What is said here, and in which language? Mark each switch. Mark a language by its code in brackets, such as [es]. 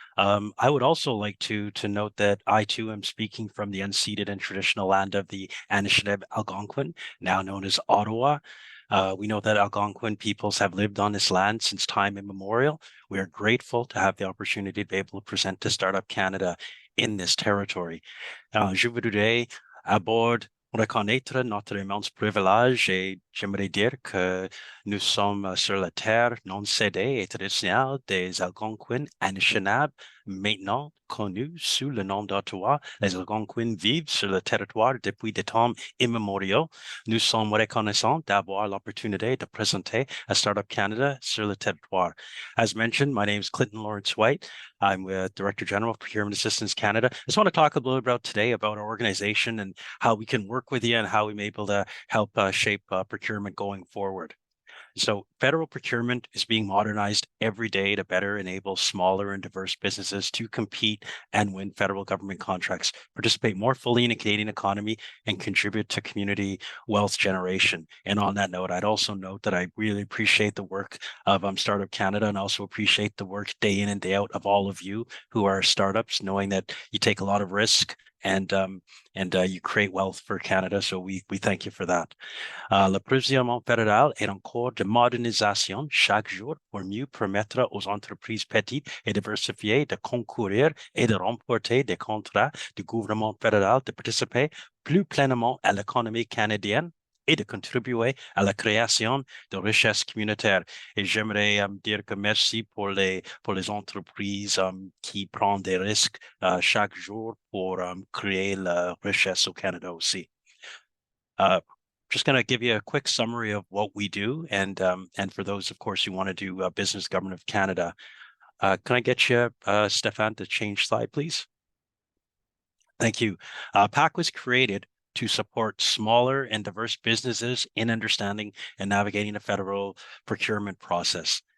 [en] I would also like to note that I too am speaking from the unceded and traditional land of the Anishinaabe Algonquin, now known as Ottawa. We know that Algonquin peoples have lived on this land since time immemorial. We are grateful to have the opportunity to be able to present to Startup Canada in this territory. [fr] Je voudrais aborder reconnaître notre immense privilège et j'aimerais dire que nous sommes sur la terre non cédée et traditionnelle des Algonquins Anishinaabe, maintenant connus sous le nom d'Ottawa. Les Algonquins vivent sur le territoire depuis des temps immémoriaux. Nous sommes reconnaissants d'avoir l'opportunité de présenter à Startup Canada sur le territoire. [en] As mentioned, my name is Clinton Lawrence-Whyte. I'm with Director General of Procurement Assistance Canada. I just want to talk a little about today about our organization and how we can work with you and how we may be able to help shape procurement going forward. So federal procurement is being modernized every day to better enable smaller and diverse businesses to compete and win federal government contracts, participate more fully in the Canadian economy, and contribute to community wealth generation. And on that note, I'd also note that I really appreciate the work of Startup Canada and also appreciate the work day in and day out of all of you who are startups, knowing that you take a lot of risk and you create wealth for Canada. So we thank you for that. [fr] Le Procurement fédéral est en cours de modernisation chaque jour pour mieux permettre aux entreprises petites et diversifiées de concourir et de remporter des contrats du gouvernement fédéral, de participer plus pleinement à l'économie canadienne et de contribuer à la création de richesses communautaires. Et j'aimerais dire que merci pour les entreprises qui prennent des risques chaque jour pour créer la richesse au Canada aussi. [en] Just going to give you a quick summary of what we do, and for those, of course, who want to do business government of Canada. Can I get you, Stéphane, to change slide, please? Thank you. PAC was created to support smaller and diverse businesses in understanding and navigating the federal procurement process.